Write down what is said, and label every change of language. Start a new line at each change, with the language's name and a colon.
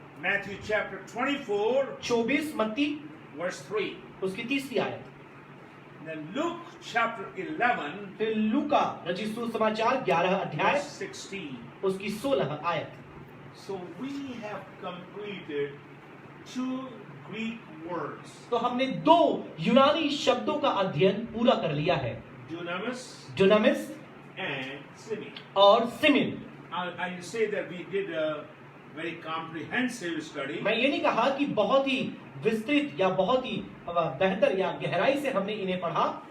English: Matthew chapter 24
Hindi: 24 मत्ती
English: verse 3.
Hindi: उसकी तीसरी आयत,
English: Then Luke chapter 11
Hindi: फिर लूका रचित सुसमाचार 11 अध्याय
English: verse 16.
Hindi: उसकी 16 आयत।
English: So we have completed 2 Greek words.
Hindi: तो हमने 2 यूनानी शब्दों का अध्ययन पूरा कर लिया है,
English: Dunamis
Hindi: डुनामिस
English: and Simeon.
Hindi: और semen.
English: I say that we did a very comprehensive study.
Hindi: मैं ये नहीं कहा कि बहुत ही विस्तृत या बहुत ही बेहतर या गहराई से हमने इन्हें पढ़ा।